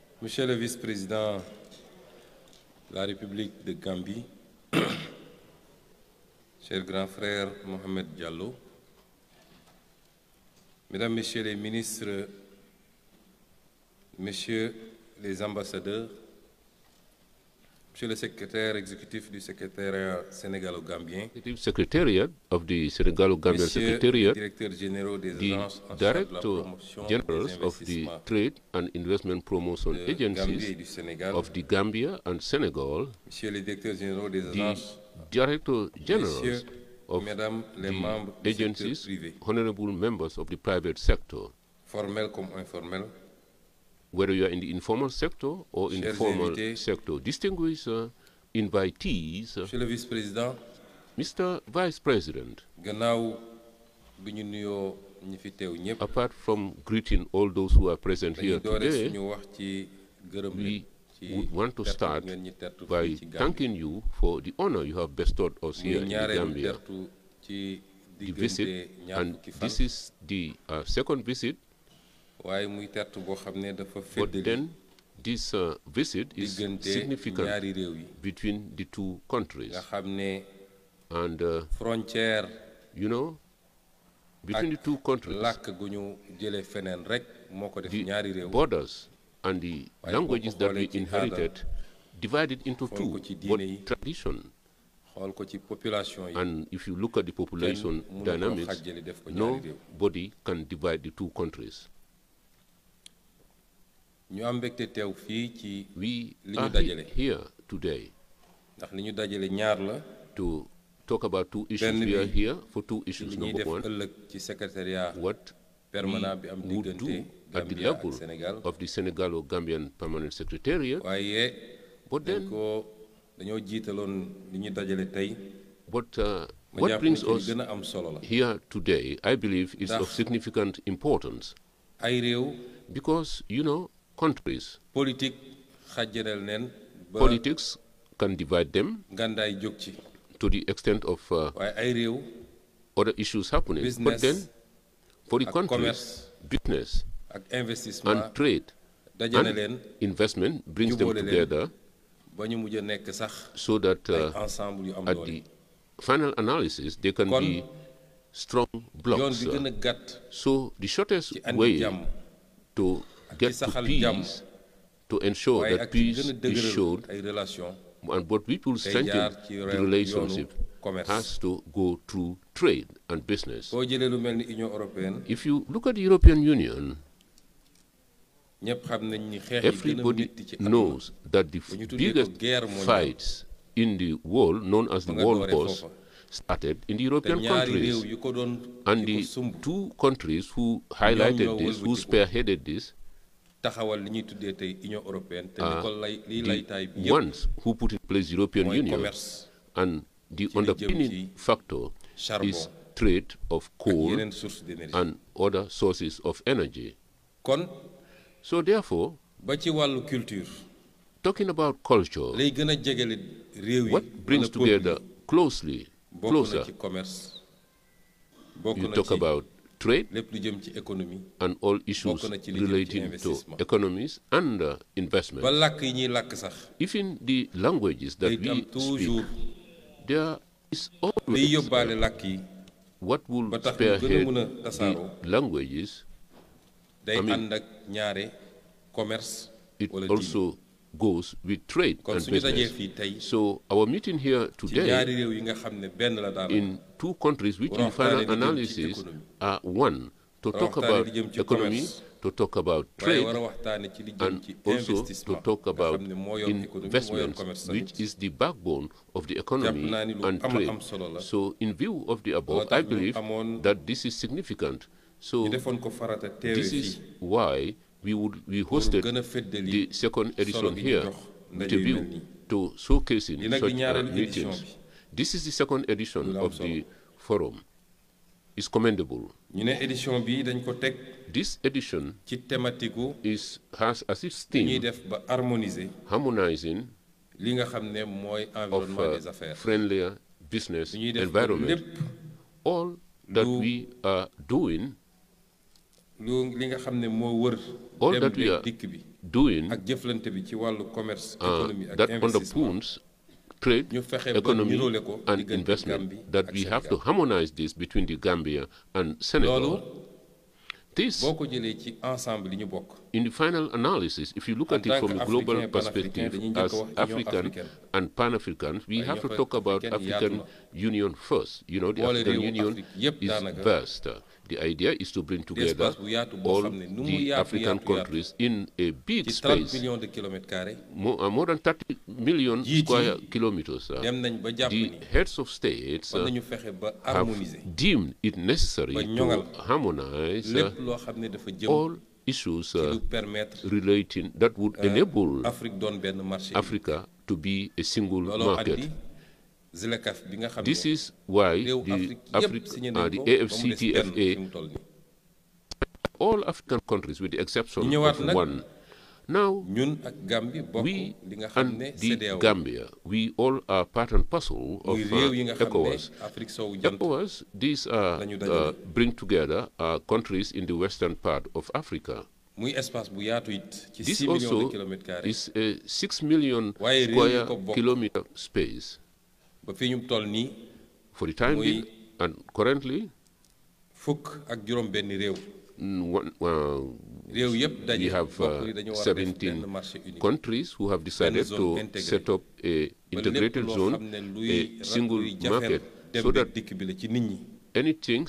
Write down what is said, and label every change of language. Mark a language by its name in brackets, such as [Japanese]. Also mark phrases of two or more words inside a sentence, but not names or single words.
[French] Monsieur le vice-président de la République de Gambie, cher grand frère Mohamed Diallo, Mesdames, Messieurs les ministres, Messieurs les ambassadeurs, Monsieur le secrétaire exécutif du secrétariat sénégalo-gambien, [English] Secretariat of the Senegalo-Gambian Secretariat, [French] directeurs généraux des [English] the [French] agences en charge de la [English] Director [French] promotion [English] Generals [French] des [English] of the [French] investissements [English] Trade and Investment Promotion [French] de Gambie et [English] Agencies [French] du Sénégal, [English] of the Gambia and Senegal, [French] Messieurs les directeurs généraux des [English] the [French] agences, [English] Director Generals [French] Messieurs, [English] of [French] Mesdames les membres [English] the [French] du secteur [English] agencies, [French] privé, [English] honorable members of the private sector, [French] formels comme informels, [English] whether you are in the informal sector or in the [French] Chers [English] formal [French] invités, [English] sector, distinguished invitees, [French] Monsieur le vice-président, [English] Mr. Vice President, [Wolof] gannaaw bi ñu nuyoo ñi fi teew ñëpp, [English] apart from greeting all those who are present [Wolof] dañuy [English] here [Wolof] doore [English] today, [Wolof] suñu wax ci gërëm [English] we [Wolof] leen ci [English] would want to [Wolof] tertu [English] start [Wolof] ngeen ñi tertu [English] by [Wolof] fii ci Gambie. [English] thanking you for the honor you have bestowed us [Wolof] Muy [English] here in the [Wolof] ñaareelu [English] Gambia. [Wolof] tertu ci [English] The visit, [Wolof] diggante ñaar [English] and [Wolof] fukki fan, [English] this is the second visit, [Wolof] waaye muy tertu boo xam ne dafa [English] but [Wolof] feddali [English] then this visit is [Wolof] diggante [English] significant [Wolof] ñaari réew yi [English] between the two countries. [Wolof] nga xam ne [English] And, [Wolof] frontière [English] you know, between the two countries, [Wolof] làkk gu ñu jëlee feneen rek moo ko def [English] the [Wolof] ñaari réew. [English] borders and the [Wolof] Waaye [English] languages [Wolof] boo ko [English] that we [Wolof] xoolee ci [English] inherited divided into [Wolof] xool [English] two, [Wolof] ko ci [English] but [Wolof] diine yi, [English] tradition. [Wolof] xool ko ci population yi, [English] And if you look at the population [Wolof] mënu ko [English] dynamics, [Wolof] xàjjale def ko ñaari réew. [English] nobody can divide the two countries. [Wolof] ñu am mbégte teew fii ci [English] We [Wolof] li ñu [English] are [Wolof] dajale [English] here today [Wolof] ndax li ñu dajale ñaar la [English] to talk about two issues. [Wolof] Benn [English] We are [Wolof] bi [English] here for two [Wolof] ci [English] issues. [Wolof] li ñuy [English] Number [Wolof] def [English] one, [Wolof] ëllëg ci secrétariat [English] what [Wolof] permanent bi am [English] we would do [Wolof] diggante [English] at the [Wolof] Gambia [English] level [Wolof] ak Sénégal, [English] of the Senegalo-Gambian Permanent Secretariat, [Wolof] waaye [English] but [Wolof] dañ [English] then, [Wolof] ko dañoo jiitaloon li ñu dajale tey. [English] but [Wolof] ma [English] what [Wolof] jàpp ne [English] brings [Wolof] ci li [English] us [Wolof] gën a am solo la [English] here today, I believe, is of [Wolof] Ndax- [English] significant importance [Wolof] ay réew [English] because, you know, countries, [Wolof] politique xàjjaleel neen ba [English] politics can divide them [Wolof] ngàndaay jóg ci, [English] to the extent of [Wolof] waaye ay réew [English] other issues happening. But business then, for the [Wolof] ak [English] countries, [Wolof] commerce [English] business [Wolof] ak investissement [English] and trade [Wolof] dajale leen [English] and investment brings them [Wolof] jubóole leen [English] together [Wolof] ba ñu mujj a nekk sax [English] so that [Wolof] ay ensemble yu am [English] at [Wolof] doole. [English] the final analysis they can [Wolof] Kon, [English] be strong [Wolof] yoon [English] blocks. [Wolof] bi gën a gàtt [English] So the shortest [Wolof] ci andi [English] way [Wolof] jàmm [English] to get to [Wolof] saxal jàmm, [English] peace, to ensure [Wolof] waaye [English] that [Wolof] ak ci [English] peace [Wolof] gën a [English] is [Wolof] dëgëral [English] showed, [Wolof] ay relation [English] and but people [Wolof] day [English] strengthen [Wolof] jaar ci [English] the [Wolof] yoonu [English] relationship [Wolof] commerce. [English] has to go through trade and business. [Wolof] boo jëlee lu mel ni Union européenne [English] If you look at the European Union, [Wolof] ñëpp xam nañ ni xeex yi gën a [English] everybody [Wolof] métti ci àdduna [English] knows that the [Wolof] bu ñu tuddee ko [English] biggest [French] guerre mondiale [English] fights in the world, known as the [Wolof] ba nga [English] World [Wolof] dooree [English] Wars, [Wolof] foofa. [English] started in the [Wolof] te [English] European [Wolof] ñaari réew [English] countries. [Wolof] yu ko doon [English] And [Wolof] yu ko [English] the [Wolof] sumb [English] two countries who highlighted [Wolof] ñoo [English] this, who [Wolof] wëlbatiku. [English] spearheaded this, [Wolof] taxawal li ñuy tuddee tey Union européenne te li ko lay liy [English] the [Wolof] laytaay bi yëpp [English] ones who put in place the European [Wolof] mooy [English] Union, [Wolof] commerce [English] and the [Wolof] li jëm [English] underpinning [Wolof] ci [English] factor [Wolof] charbon [English] is trade of [Wolof] ak [English] coal [French] yeneen source d'énergie. [English] and other sources of energy. [Wolof] kon [English] So therefore, [Wolof] ba ci wàllu culture [English] talking about culture, [Wolof] lay gën a jegele réew yi [English] what brings [Wolof] wala peuple [English] together closely, [Wolof] bokk na [English] closer, [Wolof] ci commerce bokk [English] you [Wolof] na [English] talk [Wolof] ci [English] about trade [Wolof] lépp lu jëm ci économie [English] and all issues [Wolof] bokk na ci li jëm ci [English] relating to [Wolof] investissement. [English] economies and investment. [Wolof] ba làkk yi ñuy làkk sax [English] Even the languages that [Wolof] day am [English] we speak, [Wolof] toujours [English] there is [Wolof] liy [English] always [Wolof] yóbbaale làkk yi [English] what will [Wolof] ba tax ñu gën a [English] spearhead [Wolof] mën a [English] the [Wolof] tasaaroo [English] languages. [Wolof] day [English] I mean, [Wolof] ànd ak ñaare commerce [English] It [Wolof] wala diine. [English] also goes with trade [Wolof] kon [English] and [Wolof] suñu dajee [English] business. [Wolof] fii tey [English] So our meeting here [Wolof] ci [English] today [Wolof] ñaari réew yi nga xam ne benn la daal [English] in two countries which in [Wolof] waxtaane [English] final [Wolof] li jëm ci [English] analysis [Wolof] économie. [English] are one, to talk [Wolof] waxtaane [English] about [Wolof] li jëm ci [English] economy, [Wolof] commerce. [English] to talk about [Wolof] waaye [English] trade, [Wolof] war a waxtaane ci li jëm [English] and [Wolof] ci [English] also to [Wolof] investissement [English] talk [Wolof] nga [English] about [Wolof] xam ne moo yor économie moo yor [English] investments, [Wolof] commerce [English] which [Wolof] tamit. [English] is the backbone of the economy [Wolof] naa ni lu [English] and [Wolof] am [English] trade. [Wolof] am solo la. [English] So in view of the above, [Wolof] tax [English] I [Wolof] ñu [English] believe [Wolof] amoon- [English] that this is significant. So [Wolof] ñu defoon ko farata teewe [English] this is [Wolof] fii [English] why we hosted [Wolof] gën a feddali [English] the second [Wolof] solo [English] edition [Wolof] gi ñu [English] here [Wolof] jox [English] with [Wolof] ndaje [English] a [Wolof] yu [English] view [Wolof] mel nii. [English] to showcasing [Wolof] Li nag [English] such [Wolof] di ñaareelu édition [English] meetings. [Wolof] bi. [English] This is the second edition [Wolof] Lu am [English] of [Wolof] solo. [English] the forum. It's commendable. [Wolof] ñu ne édition bi dañ ko teg [English] This edition [Wolof] ci thématique gu [English] has as its [Wolof] ñuy [English] theme [Wolof] def ba harmoniser [English] harmonizing [Wolof] li nga xam ne mooy [English] of [French] environnement des affaires [English] friendlier business [Wolof] ñuy def ba [English] environment. [Wolof] lépp [English] All that [Wolof] lu- [English] we are doing [Wolof] li nga xam ne moo wër [English] all that we [Wolof] dem [English] are [Wolof] dikk bi [English] doing [Wolof] ak jëflante bi ci wàllu [French] commerce économie [Wolof] ak [English] that [Wolof] investissement [English] underpins trade, [Wolof] ñu fexe ba [English] economy, [Wolof] niroole ko [English] and [Wolof] diggante [English] investment, [Wolof] Gambie [English] that [Wolof] ak [English] we have to [Wolof] Sénégal. [English] harmonize this between the Gambia and Senegal. [Wolof] loolu [English] This, [Wolof] boo ko jëlee ci ensemble li ñu bokk [English] in the final analysis, if you look [French] En [English] at it [French] tant [English] from a global [French] qu'Africain, [English] perspective, [Wolof] Pan-Africain, dañuy [English] as [Wolof] njëkk a wax Union [English] African [Wolof] africaine. [English] and Pan-Africans, we [Wolof] Waaye [English] have to [Wolof] Union [English] talk about [Wolof] africaine [English] African [Wolof] yaatu [English] Union first. You know, the [Wolof] Boole [English] African [Wolof] réewu [English] Union [Wolof] Afrique yépp [English] is [Wolof] daanaka. [English] vast. The idea is to bring together [Wolof] espace bu yaatu boo [English] all [Wolof] xam ne nu mu [English] the [Wolof] yaatu [English] African [Wolof] yaatu [English] countries in a big [Wolof] ci 30 [English] space, [French] millions de kilomètres carrés [English] more than 30 million [Wolof] Jiit yi [English] square kilometers. [Wolof] dem nañ ba jàpp [English] The [Wolof] ni [English] heads of states [Wolof] war nañu fexe ba [English] have [Wolof] harmoniser [English] deemed it necessary [Wolof] ba [English] to [Wolof] ñoŋal [English] harmonize [Wolof] lépp loo xam ne dafa jëm [English] all issues [Wolof] ci lu permettre [English] relating that would enable [Wolof] Afrique doon benn marché [English] Africa to be a single [Wolof] looloo [English] market. [Wolof] andi ZLECAf bi nga xam [English] This [Wolof] ne [English] is why [Wolof] réew [English] the [Wolof] Afrique yépp signé nañ [English] the [Wolof] ko ba mu des benn [English] AFCTFA, [Wolof] fi mu toll nii. [English] all African countries with the exception [Wolof] Ñu ñëwaat [English] of [Wolof] nag [English] one. Now, [Wolof] ñun ak Gambie bokk [English] we [Wolof] li nga xam [English] and [Wolof] ne [English] the [Wolof] CEDEAO [English] Gambia, we all are part and parcel of [Wolof] muy réew yi nga xam ne [English] ECOWAS. [Wolof] Afrique sowu jant [English] ECOWAS, these are [Wolof] lañu dajale. [English] bring together countries in the western part of Africa. [Wolof] muy espace bu yaatu it ci [English] This [Wolof] 6 [French] millions de [English] also [French] kilomètres carrés [English] is a 6 million [Wolof] Waaye réew yi ko [English] square [Wolof] bokk. [English] kilometer space. [Wolof] ba fii ñu toll nii [English] For the time [Wolof] Muy- [English] being, and currently, [Wolof] fukk ak juróom benn réew réew yëpp daje [English] we have [Wolof] bokk ni dañu war a def [English] 17 [French] benn marché unique [English] countries who have decided [Wolof] zone [English] to [Wolof] intégrée. [English] set up a [Wolof] ba [English] integrated [Wolof] lépp loo [English] zone, [Wolof] xam ne [English] a single [Wolof] luy jafeel [English] market, [Wolof] dem [English] so [Wolof] beeg [English] that [Wolof] dikk bi la ci nit ñi [English] any things